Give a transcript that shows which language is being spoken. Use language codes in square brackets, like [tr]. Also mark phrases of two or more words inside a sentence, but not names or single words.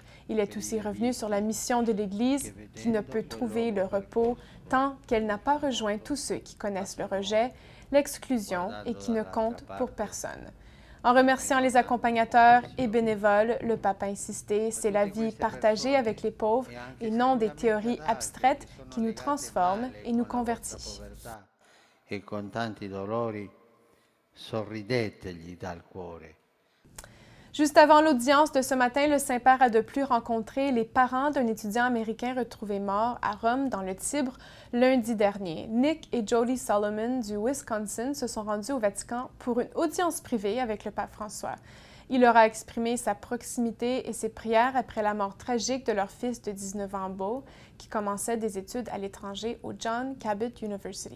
[fr] Il est aussi revenu sur la mission de l'Église qui ne peut trouver le repos tant qu'elle n'a pas rejoint tous ceux qui connaissent le rejet, l'exclusion et qui ne comptent pour personne. En remerciant les accompagnateurs et bénévoles, le pape a insisté, c'est la vie partagée avec les pauvres et non des théories abstraites qui nous transforment et nous convertissent. [it] E con tanti dolori sorridetegli dal cuore. [fr] Juste avant l'audience de ce matin, le Saint-Père a de plus rencontré les parents d'un étudiant américain retrouvé mort à Rome dans le Tibre lundi dernier. Nick et Jolie Solomon du Wisconsin se sont rendus au Vatican pour une audience privée avec le pape François. Il leur a exprimé sa proximité et ses prières après la mort tragique de leur fils de 19 ans, Beau, qui commençait des études à l'étranger au John Cabot University.